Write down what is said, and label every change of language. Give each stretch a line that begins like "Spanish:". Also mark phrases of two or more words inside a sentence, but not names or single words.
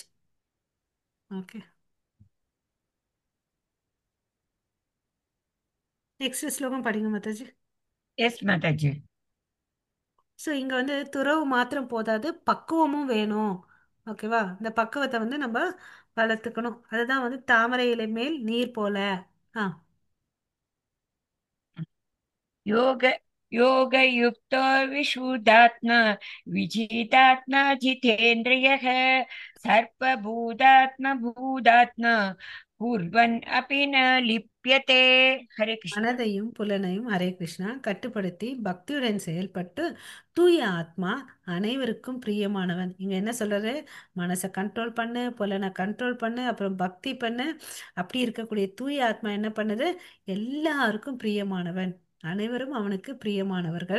English: Okay, next
Tamil: ஸ்லோகம் படிங்க மாதாஜி. எஸ் மாதாஜி. ஸோ இங்கே வந்து துறவு மாத்திரம் போதாது, பக்குவமும் வேணும். ஓகேவா? இந்த பக்குவத்தை வந்து நம்ம வளர்த்துக்கணும். அதுதான் வந்து தாமரை இலை மேல் நீர் போல. ஆ
Sanskrit: योग योगयुक्तो विशुद्धात्मा विजितात्मा जितेन्द्रियः सर्वभूतात्मा भूतात्मा कुर्वन् अपि न लिप्यते. हरे कृष्ण.
Tamil: மனதையும் புலனையும்
Sanskrit: हरे कृष्ण
Tamil: கட்டுப்படுத்தி பக்தியுடன் செயல்பட்டு தூய ஆத்மா அனைவருக்கும் பிரியமானவன். இங்க என்ன சொல்றாரு? மனசை கண்ட்ரோல் பண்ணு, புலனை கண்ட்ரோல் பண்ணு, அப்புறம் பக்தி பண்ணு. அப்படி இருக்கக்கூடிய தூய ஆத்மா என்ன பண்ணுது? எல்லாருக்கும் பிரியமானவன். அனைவரும் அவனுக்கு பிரியமானவர்கள்.